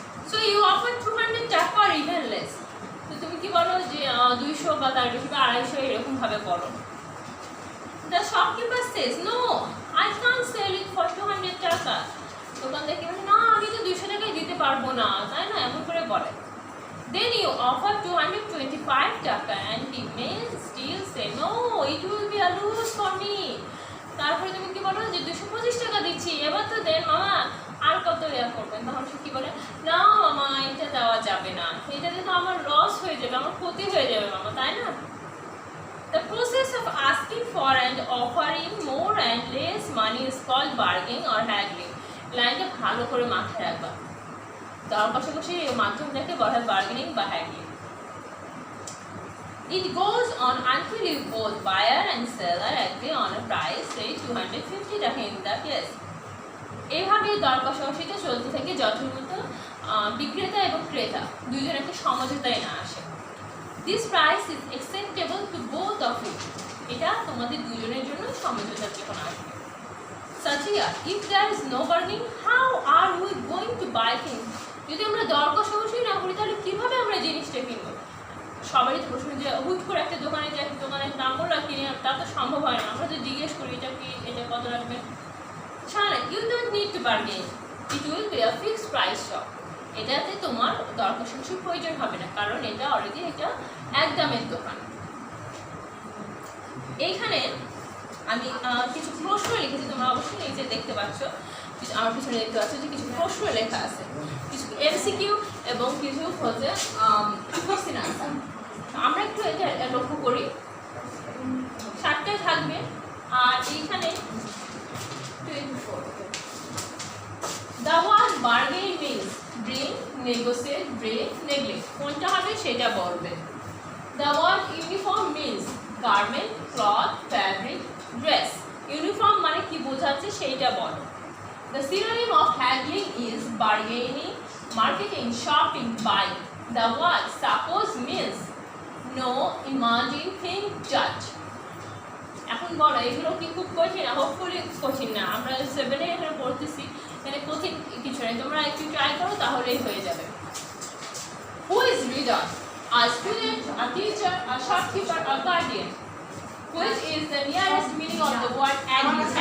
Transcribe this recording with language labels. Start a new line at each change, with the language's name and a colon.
English: so you offer 200 টাকা আর even less,
Bangla: তো তুমি কি বলো যে 200 বা তার বেশি বা 250 এরকমভাবে বলো।
English: The shopkeeper says no I can't sell it for 200 টাকা।
Bangla: দোকানদার কি বলে, না আমি তো 200 টাকায় দিতে পারবো না, তাই না, এমন করে বলে।
English: Then you offer 225 টাকা and he may still say no, it will be a lose for me.
Bangla: তারপরে তুমি কি বলো যে 225 টাকা দিচ্ছি, এবার তো দেন মামা, আর কত ইয়া করবেন? তখন সে কি বলে, না মামা এটা দেওয়া যাবে না, এটাতে তো আমার লস হয়ে যাবে, আমার ক্ষতি হয়ে যাবে মামা, তাই না?
English: The process of asking for and offering more and less money is called bargaining or haggling.
Bangla: লাইনটা ভালো করে মাথায় রাখবা, তার পাশাপাশি মাধ্যমটাকে বলা হয় বার্গেনিং বা haggling.
English: It goes on until you both buyer and seller agree on a price, say 250 টাকা in the case.
Bangla: এইভাবে দর কষাকষিটা চলতে থাকে যথাযথ বিক্রেতা এবং ক্রেতা দুইজন একটা সমঝোতায় না আসে।
English: This price is acceptable to both of you.
Bangla: এটা তোমাদের দুজনের জন্য সমঝোতার যখন আসবে।
English: Satya, if there is no bargaining, how are we going to buy things?
Bangla: যদি আমরা দর কষাকষি না করি তাহলে কীভাবে আমরা জিনিসটা কিনবো? সবারই তো প্রশ্ন যে হুট করে একটা দোকানে যাই, দোকানের দাম বললো কিনে, তা তো সম্ভব হয় না। আমরা তো জিজ্ঞেস করি এটা কি, এটা কত রাখবে।
English: শানা, you don't need to bargain, it will be a fixed price shop.
Bangla: এটাতে তোমার দর কষাকষির প্রয়োজন হবে না, কারণ এটা অলরেডি এটা একদমের দোকান। এইখানে আমি কিছু প্রশ্ন লিখেছি, তোমরা অবশ্যই এই যে দেখতে পাচ্ছ, আমার পিছনে দেখতে পাচ্ছ যে কিছু প্রশ্ন লেখা আছে, কিছু এমসিকিউ এবং কিছু হচ্ছে কোশ্চেন আনসার। আমরা একটু এটা লক্ষ্য করি, 7টায় থাকবে। আর এইখানে
English: 24 the word bargain means bring, negotiate, break, neglect,
Bangla: কোনটা হবে সেটা বলবে।
English: The word uniform means garment, cloth, fabric, dress.
Bangla: Uniform মানে কি বোঝাচ্ছে সেইটা বলো।
English: The synonym of haggling is bargaining, marketing, shopping, buying. The word suppose means know, imagine, think, judge.
Bangla: এখন বলো এগুলো কি খুব কঠিন? হোপফুলি কঠিন না, আমরা 7-এ এখানে পড়তেছি, এখানে কঠিন কিছু নেই, তোমরা একটু ট্রাই করো তাহলেই হয়ে যাবে।
English: Who is reader? A student, a teacher, a shopkeeper, a guardian. Which is the nearest meaning of the word agree?